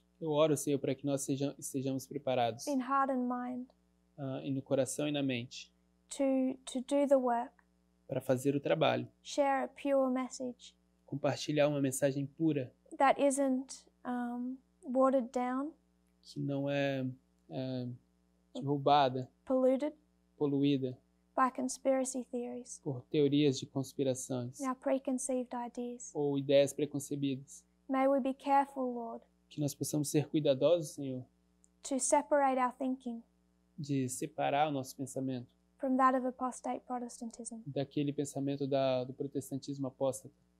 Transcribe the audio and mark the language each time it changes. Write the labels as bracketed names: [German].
[Portuguese] Eu oro, Senhor, para que nós estejamos preparados [English] in heart and mind [Portuguese] e no coração e na mente [English] to do the work, [Portuguese] para fazer o trabalho, [English] share a pure message [Portuguese] compartilhar uma mensagem pura [English] that isn't watered down, [Portuguese] que não é roubada, [English] polluted [Portuguese] poluída [English] by conspiracy theories, [Portuguese] por teorias de conspirações [English] our preconceived ideas. [Portuguese] ou ideias preconcebidas. [English] May we be careful, Lord, [Portuguese] Que nós possamos ser cuidadosos, Senhor, [English] to separate our thinking [Portuguese] de separar o nosso pensamento [English] from that of apostate Protestantism. [Portuguese] daquele pensamento do protestantismo apóstata.